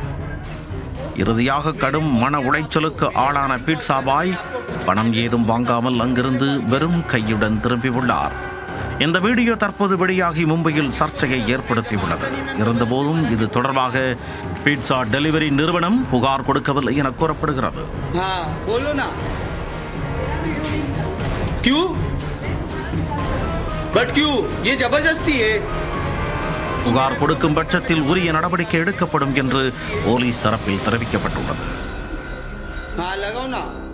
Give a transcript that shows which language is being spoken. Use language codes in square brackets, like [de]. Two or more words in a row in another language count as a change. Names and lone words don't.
[ta] இறுதியாக கடும் மன உளைச்சலுக்கு ஆளான பீட்சா பாய் பணம் ஏதும் வாங்காமல் அங்கிருந்து வெறும் கையுடன் திரும்பியுள்ளார். இந்த வீடியோ தற்போது வெளியாகி மும்பையில் சர்ச்சையை ஏற்படுத்தியுள்ளது. இருந்தபோதும் இது தொடர்பாக பீட்சா டெலிவரி நிறுவனம் புகார் கொடுக்கவில்லை என கூறப்படுகிறது. [hi] क्यों? बट क्यों? ये जबरदस्ती है. [ta] புகார் கொடுக்கும் பட்சத்தில் உரிய நடவடிக்கை எடுக்கப்படும் என்று போலீஸ் தரப்பில் தெரிவிக்கப்பட்டுள்ளது. [hi] हाँ लगाओ ना.